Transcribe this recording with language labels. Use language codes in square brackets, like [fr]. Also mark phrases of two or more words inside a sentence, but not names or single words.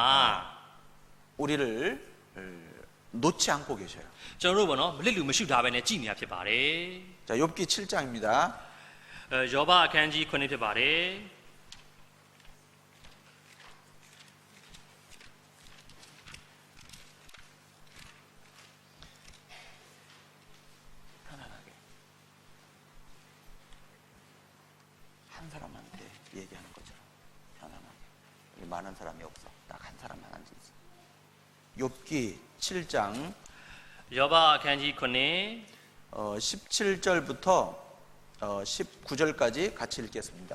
[ko] 우리를 놓지 않고 계셔요. [my] ကျွန်တော်တို့ပေါ့နော်မလစ်လူမရှုထားပဲနဲ့ကြည်နေတာဖြစ်ပါတယ် [ko] 자, 욥기 7장입니다. [my] ယောဘအခန်းကြီး9ဖြစ်ပါတယ် [ko] 편안하게 한 사람한테 얘기하는 것처럼 편안하게. 여기 많은 사람이 없어. 딱 한 사람만 앉아 있어. 욥기 7장 [my] ယောဘအခန်းကြီး9 [ko] 17절부터 19절까지 같이 읽겠습니다.